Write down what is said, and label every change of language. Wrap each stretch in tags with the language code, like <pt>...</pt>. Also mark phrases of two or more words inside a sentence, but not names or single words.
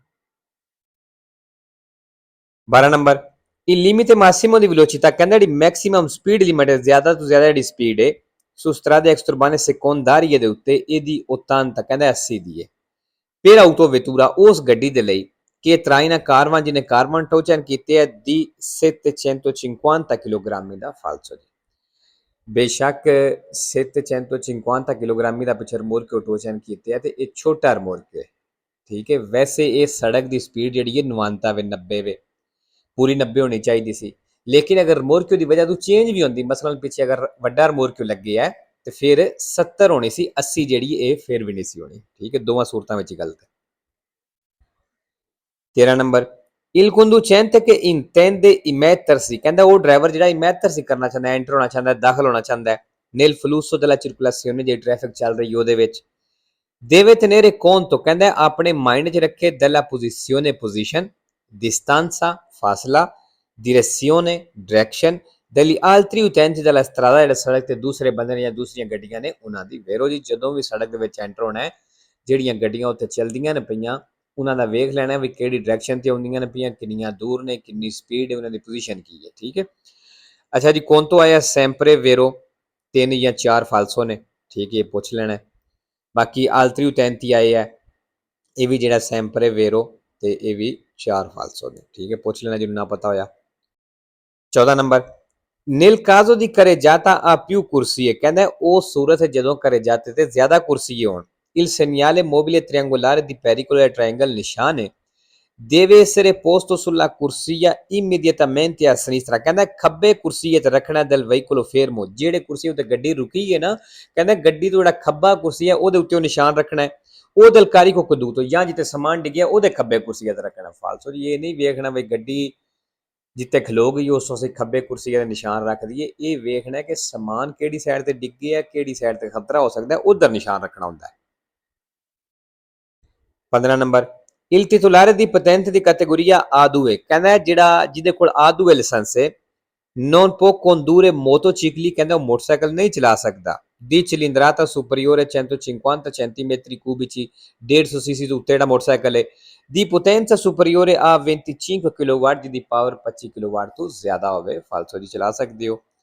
<it>12 ਨੰਬਰ il limite massimo di velocità,</it> <pa>ਕਹਿੰਦਾ ਜਿਹੜੀ</pa> <en>maximum speed limit</en> <pa>ਹੈ, ਜ਼ਿਆਦਾ ਤੋਂ ਜ਼ਿਆਦਾ ਜਿਹੜੀ ਸਪੀਡ ਹੈ</pa> <it>su strade extraurbane secondarie</it> <pa>ਦੇ ਉੱਤੇ, ਇਹਦੀ 80 ਕਹਿੰਦਾ 80 ਦੀ ਹੈ।</pa> <it>per autovettura,</it> <pa>ਉਸ ਗੱਡੀ ਦੇ ਲਈ</pa> <it>che traina carvan,</it> <pa>ਜਿਹਨੇ ਕਾਰਬਨ ਟੋਚਨ ਕੀਤੇ ਹੈ, di 750 ਕਿਲੋਗ੍ਰਾਮੀ ਦਾ, ਫਾਲਸੋ ਜੀ। ਬੇਸ਼ੱਕ 750 ਕਿਲੋਗ੍ਰਾਮੀ ਦਾ ਪਿੱਛੇ ਰਿਮੋਰਕਿਓ ਟੋਚਨ ਕੀਤੇ ਹੈ ਤੇ ਇਹ ਛੋਟਾ ਰਿਮੋਰਕਿਓ ਹੈ, ਠੀਕ ਹੈ। ਵੈਸੇ ਇਹ ਸੜਕ ਦੀ ਸਪੀਡ ਜਿਹੜੀ ਹੈ 90 ਵੇ, 90 ਵੇ, ਪੂਰੀ 90 ਹੋਣੀ ਚਾਹੀਦੀ ਸੀ, ਲੇਕਿਨ ਅਗਰ ਰਿਮੋਰਕਿਓ ਦੀ ਵਜ੍ਹਾ ਤੋਂ ਚੇਂਜ ਵੀ ਹੁੰਦੀ, ਮਸਲਨ ਪਿੱਛੇ ਅਗਰ ਵੱਡਾ ਰਿਮੋਰਕਿਓ ਲੱਗੇ ਹੈ ਤੇ ਫਿਰ 70 ਹੋਣੀ ਸੀ, 80 ਜਿਹੜੀ ਇਹ ਫਿਰ ਵੀ ਨਹੀਂ ਸੀ ਹੋਣੀ, ਠੀਕ ਹੈ। ਦੋਵਾਂ ਸੂਰਤਾਂ ਵਿੱਚ ਹੀ ਗਲਤ ਹੈ। 13 ਨੰਬਰ</pa> <it>il conducente che intende immettersi,</it> <pa>ਕਹਿੰਦਾ ਉਹ ਡਰਾਈਵਰ ਜਿਹੜਾ immettersi ਕਰਨਾ ਚਾਹੁੰਦਾ, ਐਂਟਰ ਹੋਣਾ ਚਾਹੁੰਦਾ, ਦਾਖਲ ਹੋਣਾ ਚਾਹੁੰਦਾ</pa> <it>nel flusso della circolazione,</it> <pa>ਜਿਹੜੀ ਟ੍ਰੈਫਿਕ ਚੱਲ ਰਹੀ ਉਹਦੇ ਵਿੱਚ,</pa> <it>deve tenere conto,</it> <pa>ਕਹਿੰਦਾ ਆਪਣੇ ਮਾਈਂਡ 'ਚ ਰੱਖੇ</pa> <it>della posizione, position, distanza,</it> <pa>ਫਾਸਲਾ,</pa> <it>direzione, direction, degli altri utenti della strada,</it> <pa>ਜਿਹੜੇ ਸੜਕ ਤੇ ਦੂਸਰੇ ਬੰਦੇ ਨੇ ਜਾਂ ਦੂਸਰੀਆਂ ਗੱਡੀਆਂ ਨੇ ਉਹਨਾਂ ਦੀ। ਵੇਰੋ ਜੀ ਜਦੋਂ ਵੀ ਸੜਕ ਦੇ ਵਿੱਚ ਐਂਟਰ ਹੋਣਾ ਹੈ, ਜਿਹੜੀਆਂ ਗੱਡੀਆਂ ਉੱਥੇ ਚੱਲਦੀਆਂ ਨੇ ਪਈਆਂ, ਉਹਨਾਂ ਦਾ ਵੇਖ ਲੈਣਾ ਵੀ ਕਿਹੜੀ ਡਾਇਰੈਕਸ਼ਨ ਤੇ ਆਉਂਦੀਆਂ ਨੇ ਪਈਆਂ, ਕਿੰਨੀਆਂ ਦੂਰ ਨੇ, ਕਿੰਨੀ ਸਪੀਡ ਹੈ, ਉਹਨਾਂ ਦੀ ਪੋਜੀਸ਼ਨ ਕੀ ਹੈ, ਠੀਕ ਹੈ। ਅੱਛਾ ਜੀ, ਕੋਂਤੋ ਆਇਆ</pa> <it>sempre vero,</it> <pa>3 ਜਾਂ 4 ਫਾਲਸੋ ਨੇ, ਠੀਕ ਹੈ, ਪੁੱਛ ਲੈਣਾ। ਬਾਕੀ</pa> <it>altri utenti</it> <pa>ਆਏ ਹੈ, ਇਹ ਵੀ ਜਿਹੜਾ</pa> <it>sempre vero</it> <pa>ਤੇ ਇਹ ਵੀ 4 ਫਾਲਸੋ ਨੇ, ਠੀਕ ਹੈ, ਪੁੱਛ ਲੈਣਾ ਜਿਹਨੂੰ ਨਾ ਪਤਾ ਹੋਇਆ।</pa> <it>14 ਨੰਬਰ nel caso di carreggiata a più corsie,</it> <pa>ਕਹਿੰਦਾ ਉਹ ਸੂਰਤ ਹੈ ਜਦੋਂ carreggiate ਤੇ ਜ਼ਿਆਦਾ ਕੁਰਸੀਏ ਹੋਣ,</pa> <it>il segnale mobile triangolare di pericolo del triangle,</it> <pa>ਨਿਸ਼ਾਨ ਹੈ,</pa> <it>deve essere posto sulla corsia immediatamente a sinistra,</it> <pa>ਕਹਿੰਦਾ ਖੱਬੇ ਕੁਰਸੀਏ ਤੇ ਰੱਖਣਾ</pa> <it>del veicolo fermo,</it> <pa>ਜਿਹੜੇ ਕੁਰਸੀ ਉੱਤੇ ਗੱਡੀ ਰੁਕੀ ਹੈ ਨਾ, ਕਹਿੰਦਾ ਗੱਡੀ ਤੋਂ ਜਿਹੜਾ ਖੱਬਾ ਕੁਰਸੀ ਹੈ ਉਹਦੇ ਉੱਤੇ ਉਹ ਨਿਸ਼ਾਨ ਰੱਖਣਾ ਹੈ, ਉਹ</pa> <it>del carico caduto,</it> <pa>ਜਾਂ ਜਿੱਥੇ ਸਮਾਨ ਡਿੱਗਿਆ ਉਹਦੇ ਖੱਬੇ ਕੁਰਸੀਏ ਤੇ ਰੱਖਣਾ, ਫਾਲਸੋ ਜੀ। ਇਹ ਨਹੀਂ ਵੇਖਣਾ ਵੀ ਗੱਡੀ ਜਿੱਥੇ ਖਲੋ ਗਈ ਉਸ ਤੋਂ ਅਸੀਂ ਖੱਬੇ ਕੁਰਸੀਏ ਦਾ ਨਿਸ਼ਾਨ ਰੱਖ ਦਈਏ, ਇਹ ਵੇਖਣਾ ਕਿ ਸਮਾਨ ਕਿਹੜੀ ਸਾਈਡ ਤੇ ਡਿੱਗੇ ਹੈ, ਕਿਹੜੀ ਸਾਈਡ ਤੇ ਖਤਰਾ ਹੋ ਸਕਦਾ, ਉਧਰ ਨਿਸ਼ਾਨ ਰੱਖਣਾ ਹੁੰਦਾ ਹੈ।</pa> <it>15 ਨੰਬਰ il titolare di patente di categoria A2,</it> <pa>ਕਹਿੰਦਾ ਜਿਹੜਾ ਜਿਹਦੇ ਕੋਲ A2 ਲਾਇਸੈਂਸ ਹੈ,</pa> <it>non può condurre motocicli,</it> <pa>ਕਹਿੰਦਾ ਉਹ ਮੋਟਰਸਾਈਕਲ ਨਹੀਂ ਚਲਾ ਸਕਦਾ,</pa> <it>di cilindrata superiore 150 centimetri cubici, 150 cc</it> <pa>ਤੋਂ ਉੱਤੇ ਜਿਹੜਾ ਮੋਟਰਸਾਈਕਲ ਹੈ,</pa> <it>di potenza superiore a</it> <pa>25 ਕਿਲੋਵਾਟ, ਜਿਹਦੀ ਪਾਵਰ 25 ਕਿਲੋਵਾਟ ਤੋਂ ਜ਼ਿਆਦਾ ਹੋਵੇ, ਫਾਲਸੋ ਜੀ, ਚਲਾ ਸਕਦੇ ਹੋ।</pa>